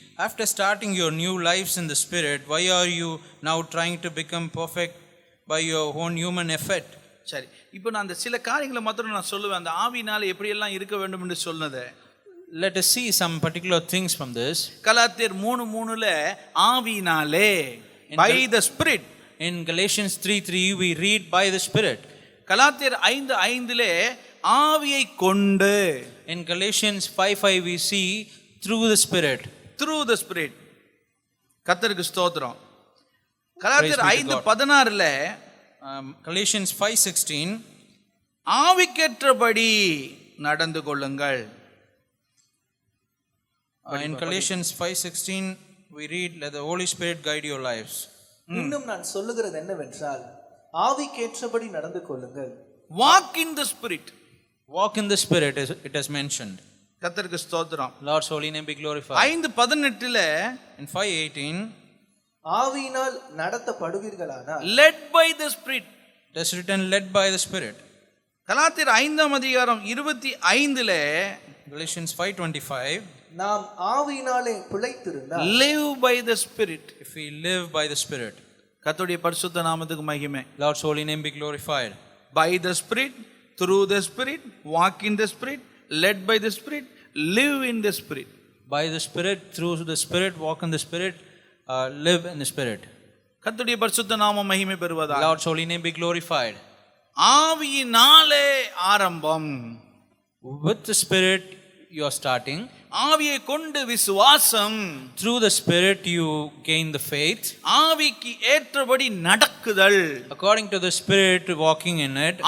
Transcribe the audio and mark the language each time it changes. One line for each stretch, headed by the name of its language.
English: After starting your new lives in the spirit, why are you now trying to become perfect by your own human effort?
Tamil: சரி, இப்போ நான் அந்த சில காரியங்களை மாத்திரம் நான் சொல்லுவேன். அந்த ஆவியினால எப்படியெல்லாம் இருக்க வேண்டும் என்று சொன்னதை.
English: Let us see some particular things from this.
Tamil: கலாத்தியர் 3:3 ஆவியினாலே,
English: by the spirit. In Galatians 3:3 we read by the spirit.
Tamil: கலாத்தியர் 5:5 ஆவியை கொண்டு.
English: In Galatians 5:5 we see through the spirit. Through the spirit.
Tamil: கர்த்தருக்கு ஸ்தோத்திரம்.
English: கலாத்தியர் 5:16 Galatians 5:16
Tamil: ஆவிக்கேற்றபடி நடந்து கொள்ளுங்கள்.
English: In Galatians 5:16 we read, let the Holy Spirit guide your lives.
Tamil: இன்னும் நான் சொல்லுகிறது என்னவென்றால், ஆவிக்கேற்றபடி நடந்து கொள்ளுங்கள்.
English: Walk in the spirit. Walk in the Spirit, it is mentioned.
Tamil: கர்த்தருக்கு ஸ்தோத்திரம்.
English: Lord's holy name be glorified. 5:18 In 5:18,
Tamil: ஆவியினால் நடத்தப்படுவீர்களானால்
English: led by the Spirit. it is written, led by the Spirit.
Tamil: கலாத்தியர் 5:25
English: Galatians 5:25,
Tamil: நாம் ஆவியினாலே பிழைத்திருந்தால்
English: live by the Spirit. if we live by the Spirit.
Tamil: கர்த்தருடைய பரிசுத்த நாமத்துக்கு மகிமை.
English: Lord's holy name be glorified. By the Spirit, through the Spirit, walk in the Spirit, led by the Spirit, live in the Spirit. By the Spirit, through the Spirit, walk in the Spirit, live in the Spirit.
Tamil: கர்த்தருடைய பரிசுத்த நாமம் மகிமை பெறுவதாக.
English: Lord's holy name be glorified.
Tamil: ஆவியினாலே ஆரம்பம்.
English: With the Spirit you are starting.
Tamil: ஆவியை கொண்டு விசுவாசம்.
English: Through the Spirit you gain the faith.
Tamil: ஆவிக்கு ஏற்றபடி நடக்குதல்.
English: According to the Spirit, walking in it.